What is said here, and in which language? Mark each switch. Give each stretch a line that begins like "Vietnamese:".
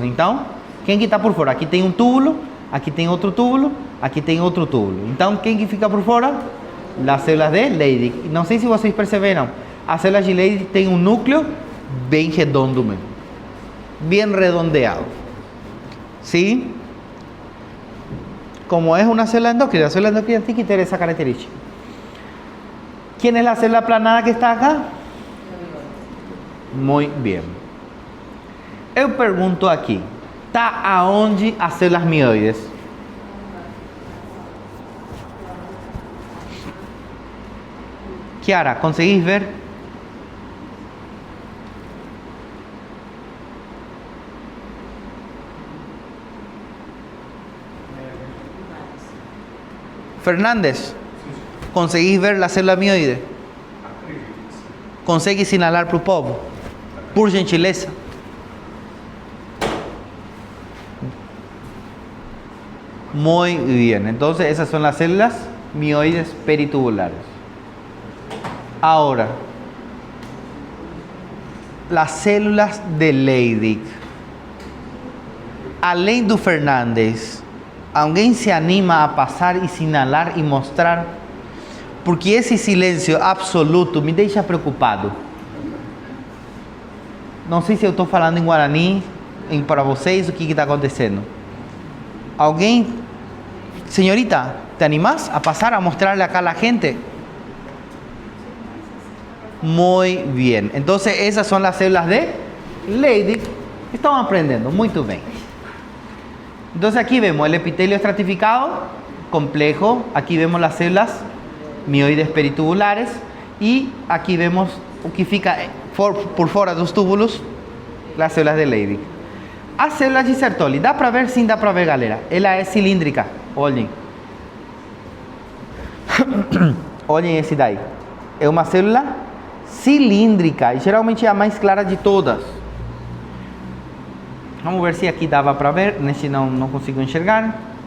Portuguese: Então, quem que está por fora? Aqui tem um túbulo, aqui tem outro túbulo, aqui tem outro túbulo. Então, quem que fica por fora? As células de Leydig. Não sei se vocês perceberam, as células de Leydig têm um núcleo bem redondo mesmo, bem redondeado.
Spanish: ¿Sí? Como es una célula endócrina, la célula endócrina tiene que tener esa característica. ¿Quién es la célula aplanada que está acá? Muy bien.
Portuguese: Eu pergunto aqui, tá aonde as células mioides?
Spanish: Kiara, conseguís ver? Fernández, ¿conseguís ver la célula mioide? ¿Conseguís
Portuguese: sinalar para o povo? Por gentileza.
Spanish: Muy bien, entonces esas son las células mioides peritubulares. Ahora, las células de Leydig.
Portuguese: Além do Fernandes, alguém se anima a passar e sinalar e mostrar? Porque esse silêncio absoluto me deixa preocupado. Não sei se eu estou falando em Guarani para vocês, o que está acontecendo. Alguém, senhorita,
Spanish: te animas a passar a mostrarle acá a la gente? Muy bien. Entonces esas son las células de Leydig.
Portuguese: Estão aprendendo muito bem.
Spanish: Entonces aquí vemos el epitelio estratificado complejo, aquí vemos las células mioides peritubulares y aquí vemos
Portuguese: o que fica por fora dos túbulos,
Spanish: las células de Leydig.
Portuguese: As células de Sertoli, dá para ver? Sim, dá para ver, galera. Ela é cilíndrica, olhem. Olhem esse daí. É uma célula cilíndrica e geralmente é a mais clara de todas. Vamos ver se aqui dava para ver, nesse não consigo enxergar.